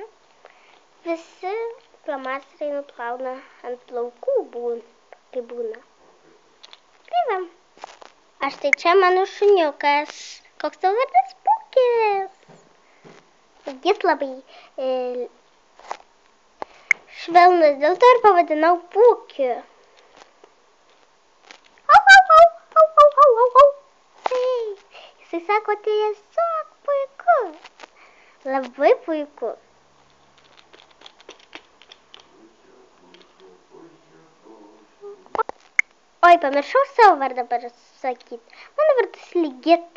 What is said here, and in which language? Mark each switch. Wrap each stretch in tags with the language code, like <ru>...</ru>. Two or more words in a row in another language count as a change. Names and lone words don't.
<lt>Visi flomasteriai nuplauna ant plaukų kai būna. Tai va. Aš tai čia mano šuniukas. Koks tavo vardas? Pūkis. Jis labai švelnus, dėl to ir pavadinau Pūkiu. Au, au, au, au, au, au, au, au. Jisai sako, tiesiog puiku. Labai puiku. Oi, pamiršau savo vardą pasakyti. Mano vardas Ligita.</lt>